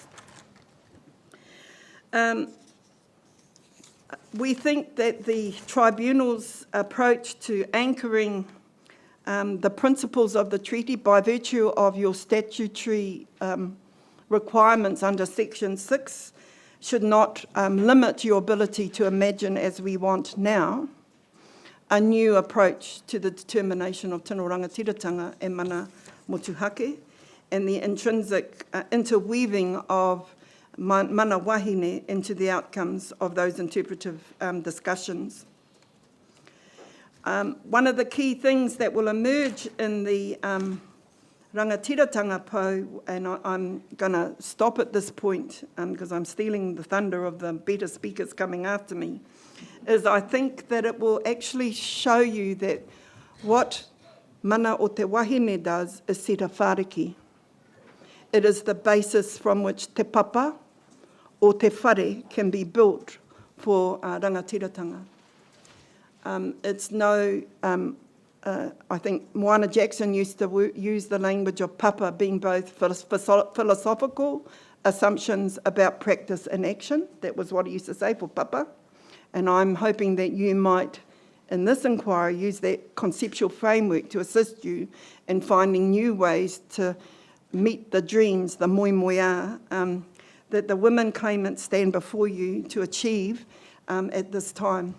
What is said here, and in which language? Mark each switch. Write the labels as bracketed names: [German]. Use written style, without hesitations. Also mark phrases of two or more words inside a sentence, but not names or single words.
[English] We think that the tribunal's approach to anchoring the principles of the treaty by virtue of your statutory requirements under Section 6 should not limit your ability to imagine, as we want now, a new approach to the determination of [Māori] tino rangatiratanga [English] and [Māori] mana motuhake, [English] and the intrinsic interweaving of [Māori] mana wāhine [English] into the outcomes of those interpretive discussions. One of the key things that will emerge in the rangatiratanga po, and I'm going to stop at this point because I'm stealing the thunder of the better speakers coming after me, is I think that it will actually show you that what [Māori] mana o te wahine [English] does is set a whāriki. It is the basis from which [Māori] te papa o te whare [English] can be built for rangatiratanga. It's no, I think Moana Jackson used to use the language of papa being both philosophical assumptions about practice and action. That was what he used to say for papa. And I'm hoping that you might, in this inquiry, use that conceptual framework to assist you in finding new ways to meet the dreams, the [Māori] moi moia, [English] that the women claimants stand before you to achieve at this time.